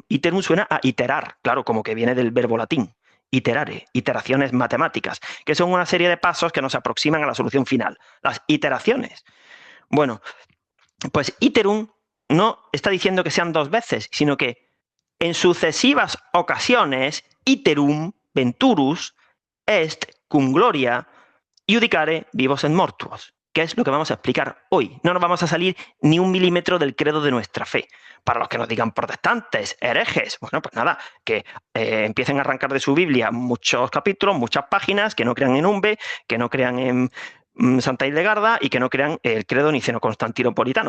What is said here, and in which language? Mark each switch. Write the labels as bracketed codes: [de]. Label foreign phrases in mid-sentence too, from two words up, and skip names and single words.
[es] Iterum suena a iterar, claro, como que viene del verbo latín. Iterare, iteraciones matemáticas, que son una serie de pasos que nos aproximan a la solución final. Las iteraciones. Bueno, pues iterum no está diciendo que sean dos veces, sino que en sucesivas ocasiones, [la] iterum venturus est cum gloria iudicare vivos et mortuos, [es] que es lo que vamos a explicar hoy. No nos vamos a salir ni un milímetro del credo de nuestra fe. Para los que nos digan protestantes, herejes, bueno, pues nada, que empiecen a arrancar de su Biblia muchos capítulos, muchas páginas, que no crean en Umbe, que no crean en Santa Hildegarda y que no crean el credo niceno-constantinopolitano.